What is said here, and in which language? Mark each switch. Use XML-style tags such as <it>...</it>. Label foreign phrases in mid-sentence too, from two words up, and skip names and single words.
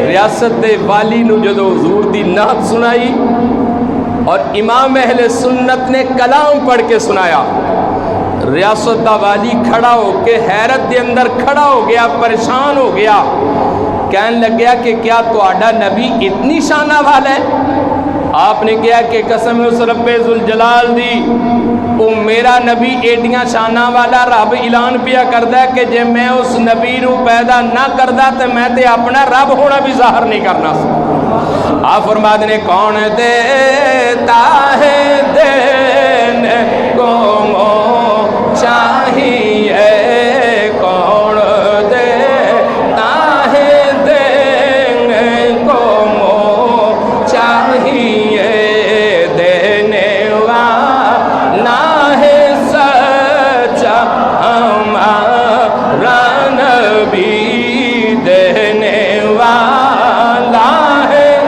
<pa>ریاست دے والی نو جدو حضور دی نعت سنائی اور امام اہل سنت نے کلام پڑھ کے سنایا، ریاست دا والی کھڑا ہو کے حیرت دے اندر کھڑا ہو گیا، پریشان ہو گیا، کہنے لگ گیا کہ کیا تہاڈا نبی اتنی شانہ والا ہے؟ آپ نے کہا کہ قسم اس رب ذوالجلال دی، او میرا نبی ایڈیاں شانہ والا رب اعلان پیا کردا ہے کہ جے میں اس نبی نو پیدا نہ کردا تے میں تے اپنا رب ہونا بھی ظاہر نہیں کرنا سی۔</pa> <ur>آپ</ur> <pa>فرماتے نے</pa> <ur>کون دیتا ہے دینے کو مو چاہیے، کون دیتا ہے دینے کو مو چاہیے، دینے والا ہے سچا ہمارا نبی، دینے والا ہے۔</ur>